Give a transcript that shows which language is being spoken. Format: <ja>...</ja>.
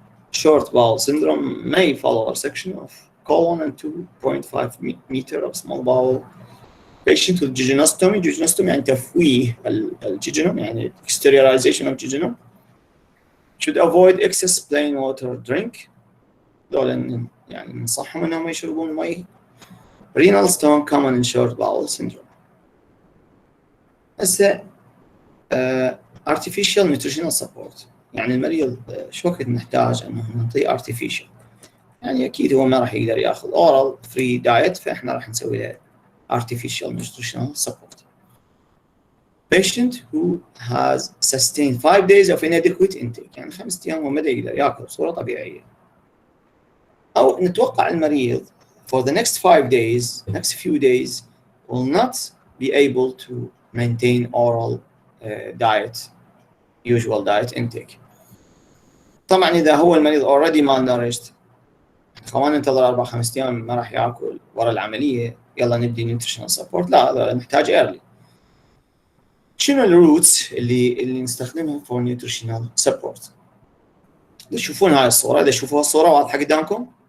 <en>Short bowel syndrome may follow resection of colon and 2.5 meter of small bowel. Patient with jejunostomy.</en> <ar>Jejunostomy يعني تفويه الججنم يعني</ar> <en>exteriorization of jejunum. Should avoid excess plain water drink.</en> <ar>دول يعني ننصحهم انهم يشربون مي.</ar> <en>Renal stone common in short bowel syndrome.</en> <ar>هسه</ar> <en>artificial nutritional support</en> <ar>يعني المريض شو وقت نحتاج انه نعطيه artificial يعني اكيد هو ما راح يقدر ياخذ</ar> <en>oral free diet</en> <ar>فاحنا راح نسوي له artificial nutritional support.</ar> <en>Patient who has sustained 5 days of inadequate intake</en> <ar>يعني 5 ايام هو ما يقدر ياكل بصوره طبيعيه او نتوقع المريض</ar> <en>for the next 5 days next few days will not be able to maintain oral diet usual diet intake.</en> <ar>طبعا اذا هو المريض already malnourished خلينا ننتظر 4-5 ايام ما راح ياكل ورا العمليه يلا نبدي</ar> <en>nutritional support</en> <ar>لا هذا نحتاج early. شنو الروتس اللي نستخدمها</ar> <en>for nutritional support؟</en> <ar>تشوفون هاي الصوره اذا تشوفوها الصوره واضحه قدامكم؟</ar>